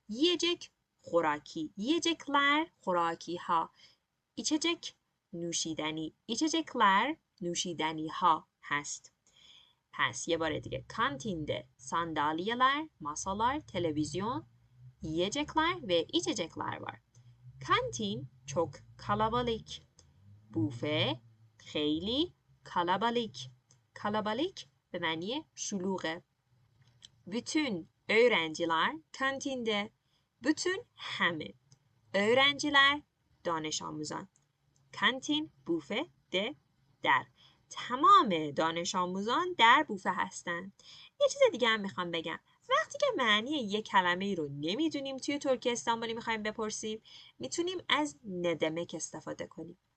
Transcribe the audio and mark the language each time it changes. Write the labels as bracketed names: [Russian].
[Turkish] Yiyecek خوراکی، yiyecekler خوراکی ها. içecek نوشیدنی، içecekler نوشیدنی ها هست. [Persian] پس یه بار دیگه [Turkish] کانتینده sandalyeler, masalar, televizyon, yiyecekler ve içecekler var. Kantin çok kalabalık. Büfe [Persian] خیلی [Turkish] kalabalık. [Persian] Kalabalık به معنی شلوغه. [Turkish] Bütün öğrenciler kantinde. Bütün همه. öğrenciler [Persian] دانش آموزان. کانتین بوفه ده در. تمام دانش آموزان در بوفه هستند. یه چیز دیگه هم میخوام بگم. وقتی که معنی یک کلمه ای رو نمیدونیم توی ترکی استانبولی میخوایم بپرسیم، میتونیم از ندمک استفاده کنیم.